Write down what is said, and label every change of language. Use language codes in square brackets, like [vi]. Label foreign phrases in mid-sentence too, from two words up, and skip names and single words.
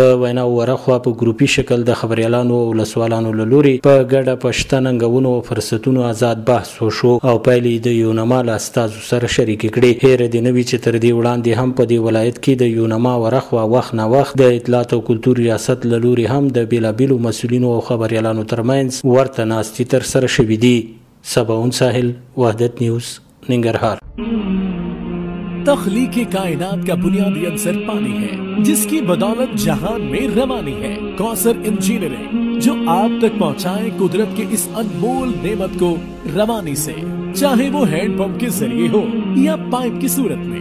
[ps] د ویناو ورخوا په ګروپي شکل د خبريالانو او ولسوالانو له لوري په ګډه په شته ننګونو او فرصتونو آزاد بحث وشو او پایلې د یونما له استازو سره شریکې کړې. هیره دې نه وي چې تر دې وړاندې هم په دې ولایت کې د یونما ورخوا وخت نه وخت د اطلاعات او کلتور ریاست له لوري هم د بیلابیلو مسؤلینو او خبريالانو ترمنځ ورته ناستې ترسره شوې دي. سباون साहिल, वहदत न्यूज़, निंगरहार। [ur] تخلیق کائنات کا بنیادی عنصر پانی ہے، جس کی بدولت جہان میں روانی ہے. کوثر انجینئرنگ جو آپ تک پہنچائے قدرت کے اس انمول نعمت کو روانی سے، چاہے وہ [en] hand pump [ur] کے ذریعے ہو یا پائپ کی صورت میں.